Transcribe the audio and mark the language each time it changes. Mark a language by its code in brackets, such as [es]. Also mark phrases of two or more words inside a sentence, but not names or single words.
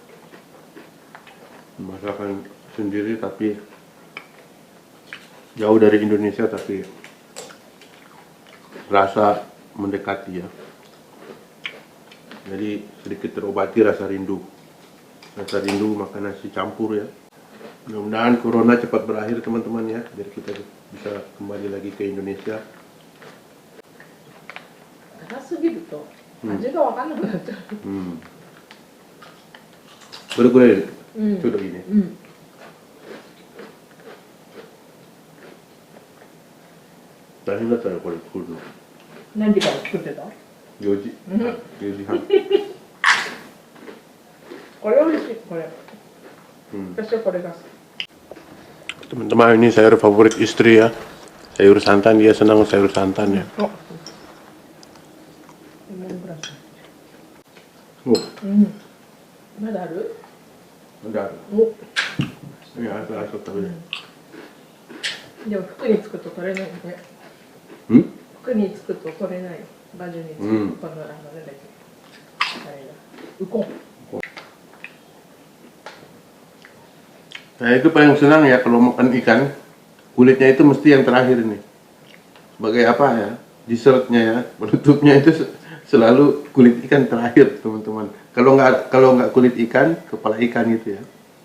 [id] Masakan sendiri tapi jauh dari Indonesia tapi rasa mendekati ya. Jadi sedikit terobati rasa rindu. Rasa rindu makan nasi campur ya. Mudah-mudahan corona cepat berakhir teman-teman ya, biar kita bisa kembali lagi ke Indonesia. [ja] 高すぎると味が分かんなくなっちゃう。うん。どれくらいうん。ちょうどいいね。うん。大変だったよこれ作るの。何時から作ってた？ 4時。うん 4時半。これ美味しい。これ。 Hmm. 私はこれが好き。 [id] Teman-teman, ini sayur favorit istri ya. Sayur santan, dia senang sayur santan ya. [ja] あ。レモングラス。 Oh, うん。まだある？ [id] ada. お。 Ini asal-asal tapi. [ja] でも服につくと取れないね。 Hmm? 服につくと取れない。バジルにつくと、うんこのなんだっけ。あれだ。ウコン。 [id] Saya itu paling senang ya kalau makan ikan, kulitnya itu mesti yang terakhir nih. Sebagai apa ya? Dessertnya ya, penutupnya itu selalu kulit ikan terakhir teman-teman. Kalau nggak kulit ikan, kepala ikan gitu ya.